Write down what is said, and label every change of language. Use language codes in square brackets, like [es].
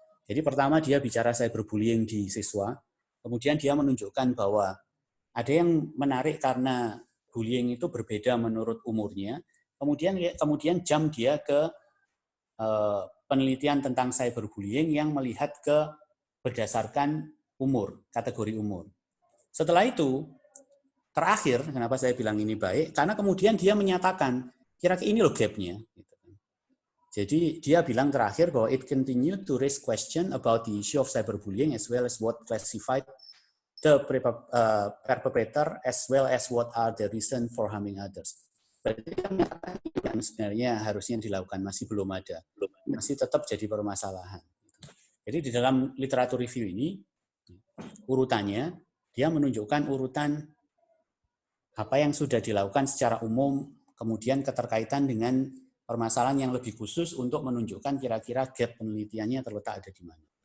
[id] Jadi pertama dia bicara cyberbullying di siswa, kemudian dia menunjukkan bahwa ada yang menarik karena bullying itu berbeda menurut umurnya, kemudian jam dia ke penelitian tentang cyberbullying yang melihat ke berdasarkan umur, kategori umur. Setelah itu, terakhir, kenapa saya bilang ini baik, karena kemudian dia menyatakan, kira-kira ini loh gap-nya. Jadi dia bilang terakhir bahwa [en] it continued to raise question about the issue of cyberbullying as well as what classified the perpetrator as well as what are the reason for harming others. [id] Berarti dia menyatakan yang sebenarnya harusnya dilakukan masih belum ada, masih tetap jadi permasalahan. Jadi di dalam literatur review ini urutannya dia menunjukkan urutan apa yang sudah dilakukan secara umum, kemudian keterkaitan dengan permasalahan yang lebih khusus untuk menunjukkan kira-kira gap penelitiannya terletak ada di mana.